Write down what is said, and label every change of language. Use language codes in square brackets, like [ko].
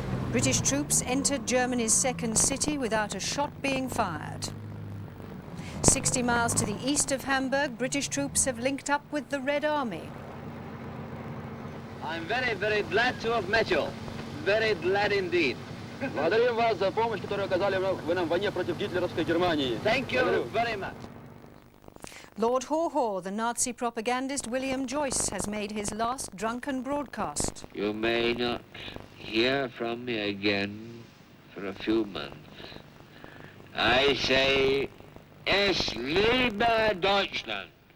[en] British troops entered Germany's second city without a shot being fired. 60 miles to the east of Hamburg, British troops have linked up with the Red Army. I'm very, very glad to have met you. Very glad indeed. [ru] Благодарим вас за помощь, которую оказали вы нам в войне против гитлеровской Германии. [en] Thank you very much. Lord Haw-Haw, the Nazi propagandist William Joyce, has made his last drunken broadcast. You may not hear from me again for a few months. I say, [de] es lebe Deutschland.